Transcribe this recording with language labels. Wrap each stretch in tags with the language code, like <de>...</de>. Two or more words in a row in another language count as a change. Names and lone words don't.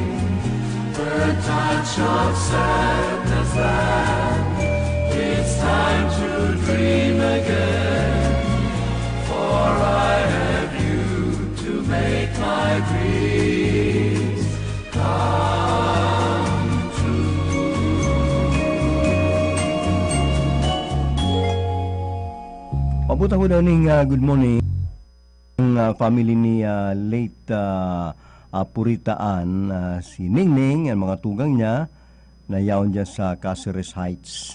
<en>A touch of sadness that it's time to dream again. For I have you to make my dreams come true.</en> <bik>Pabuta ko daw ning</bik> <en>good morning</en> <bik>ang family ni late Puritaan, si Ningning, ang mga tugang niya na yaon dyan sa Caceres Heights.</bik>